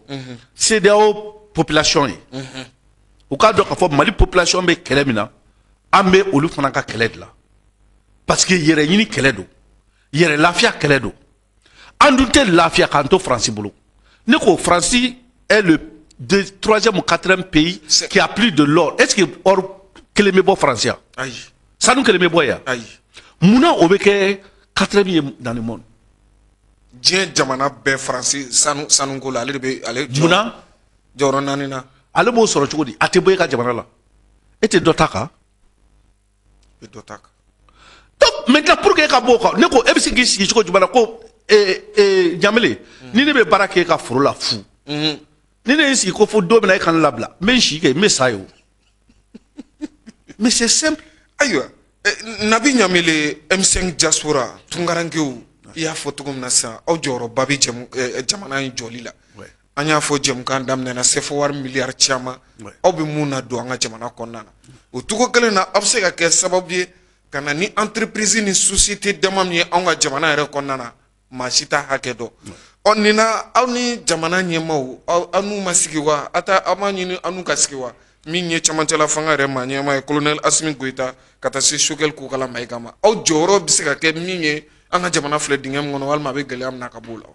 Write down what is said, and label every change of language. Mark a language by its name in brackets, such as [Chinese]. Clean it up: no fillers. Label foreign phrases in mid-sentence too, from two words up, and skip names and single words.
[Bambara] CEDEAO population ye. U k'a dɔn k'a fɔ Mali population bɛ kɛlɛ min na an bɛ olu fana ka kɛlɛ de la [French] parce que [Bambara] yɛrɛ ɲini kɛlɛ don yɛrɛ lafiya kɛlɛ don an dun tɛ lafiya k'an to Faransi bolo ne ko Faransi [French] est le troisième ou quatrième pays qui a plus de l'or est-ce que [Bambara] or kelen bɛ bɔ Faransi yan ayi sanu kelen bɛ bɔ yan ayi munna o bɛ kɛ quatrième ye [French] dans le monde [Bambara] diɲɛ jamana bɛɛ Faransi sanuko la ale de bɛ ale munna jɔyɔrɔ 4 na ale b'o sɔrɔ cogo di a tɛ bɔ e ka jamana la e tɛ dɔ ta kan e dɔ ta kan [French] donc maintenant pour que [Bambara] e ka bɔ o kan ne ko e bɛ se k'i sigi cogo jumɛn na ko Ɲamele ni ne bɛ baara kɛ e ka foro la fu ni ne y'i sigi ko fo don min na e ka ne labila n bɛ n si kɛ n bɛ sa ye o [French] mais c'est simple. [Bambara] ayiwa Nabi Ɲamele M5 diaspora tunkarankew i y'a fɔ cogo min na sisan aw jɔyɔrɔba bɛ jamana in jɔli la an y'a fɔ jɛmukan daminɛna CFA miliyari caman aw bɛ mun na don an ka jamana kɔnɔna na o cogo kelen na aw bɛ se ka kɛ sababu ye ka na ni entreprise ni société dama min ye anw ka jamana yɛrɛ kɔnɔna na maa si t'a hakɛ dɔn ɔ nin na aw ni jamana ɲɛmaaw aw n'u ma sigi wa aw m'a ɲini an n'u ka sigi wa min ye camancɛla fanga yɛrɛ maa ɲɛmaa ye colonel Asimi Goyita ka taa se Choguel Kokala Mayiga ma aw jɔyɔrɔ bɛ se ka kɛ min ye an ka jamana filɛ dingɛ min kɔnɔ walima a bɛ gɛlɛya min na ka b'o la.